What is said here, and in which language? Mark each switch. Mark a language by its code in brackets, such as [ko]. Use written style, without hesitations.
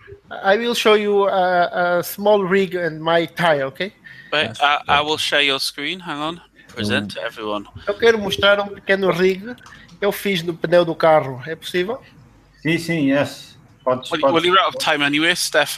[en] I will show you a small rig and my tire, okay? But I will share your screen. Hang on. Present to everyone. [pt] Eu quero mostrar pequeno rig que eu fiz no pneu do carro. É possível? Sim, yes. [en] Well, you're out of time anyway, Steph.